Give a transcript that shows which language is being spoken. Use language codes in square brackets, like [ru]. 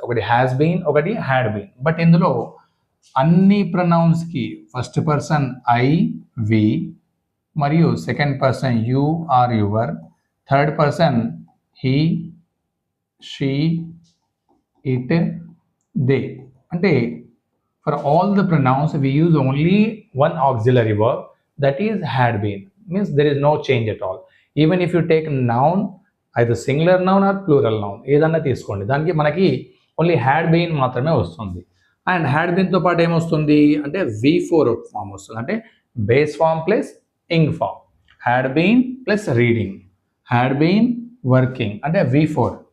[te] ఒకటి has been, ఒకటి had been. But ఇందులో అన్ని ప్రొనౌన్స్కి ఫస్ట్ పర్సన్ ఐ, వి, మరియు second person you are your, third person he, she, it, they. [en] అంటే for all the pronouns we use only one auxiliary verb, that is had been. Means there is no change at all. Even if you take noun, either singular noun or plural noun, [te] ఏదన్నా తీసుకోండి, దానికి మనకి only had been మాత్రమే వస్తుంది. And had బీన్తో పాటు ఏమొస్తుంది అంటే V4 form వస్తుంది. అంటే base form plus ing form. Had been plus reading, had been working అంటే V4.